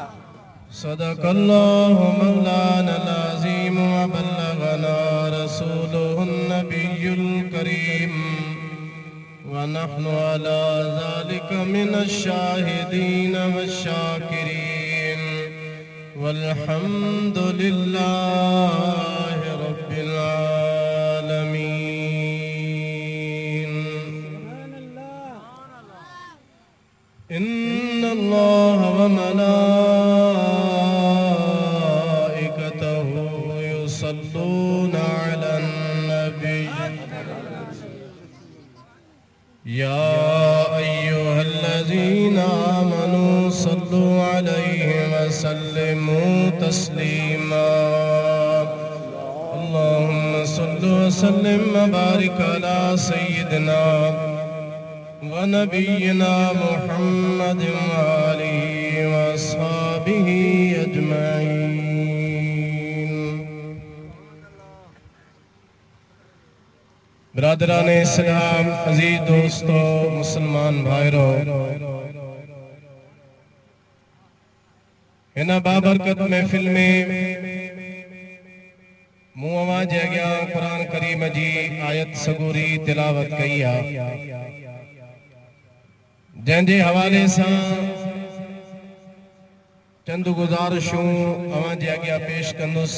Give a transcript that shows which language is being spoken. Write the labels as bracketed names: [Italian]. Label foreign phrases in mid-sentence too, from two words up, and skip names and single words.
[Arabic] صدق الله مولانا العظيم وبلغنا رسوله النبي الكريم ونحن على ذلك من الشاهدين والشاكرين والحمد لله رب العالمين. إن الله وملائكته يصلون على النبي يا أيها الذين آمنوا صلوا عليه وسلموا تسليما. اللهم صل وسلم وبارك على سيدنا ونبينا محمد وآله وأصحابه أجمعين. [Urdu] برادران اسلام، عزیز دوستوں، مسلمان بھائیوں، ان بابرکت محفل میں [Sindhi] मूं अवां जे अॻियां क़ुरान करीम जी आयत सगूरी तिलावत कई आहे, जंहिंजे हवाले सां चंद गुज़ारिशूं अवां जे अॻियां पेश कंदुसि।